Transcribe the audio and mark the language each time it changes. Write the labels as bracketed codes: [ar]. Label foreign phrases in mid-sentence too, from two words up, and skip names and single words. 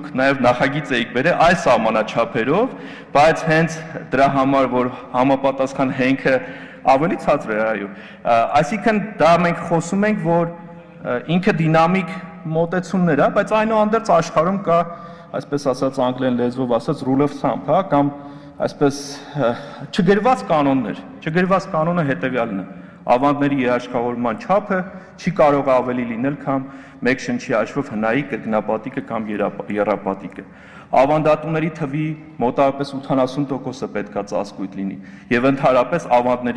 [hy] նաեւ նախագիծ էիք բերել այս սահմանաչափերով, բայց հենց դրա համար, որ համապատասխան հենքը ավելի ցածր է, այո։ Այսինքն դա մենք խոսում ենք, որ ինքը դինամիկ մոտեցումներ է, բայց այնուհանդերձ աշխարհում կա, այսպես ասած անգլերեն լեզվով ասած [en] rule of thumb, [hy] հա, կամ այսպես չգրված կանոններ։ Չգրված կանոնը հետեւյալն է. ավանդների երաշխավորման չափը չի կարող ավելի լինել, քան մեկ շնչի հաշվով հնայի կրկնապատիկը կամ եռապատիկը։ Ավանդատուների թվի մոտավորապես 80%-ը պետքա ծածկույթ լինի եւ ընդհանրապես ավանդների